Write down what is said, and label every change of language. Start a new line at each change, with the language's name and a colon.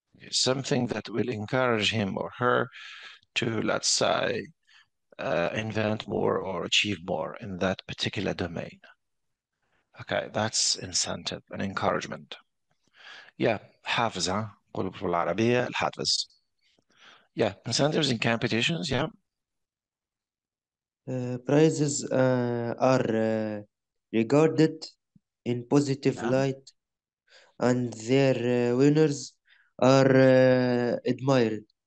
English: Something that will encourage him or her to, let's say, invent more or achieve more in that particular domain. Okay, that's incentive and encouragement. Yeah,
Arabic: حافز ها نقولوا بالعربية الحافز.
English: Yeah, incentives in competitions, yeah. prizes are regarded in positive Yeah. light, and their winners are admired.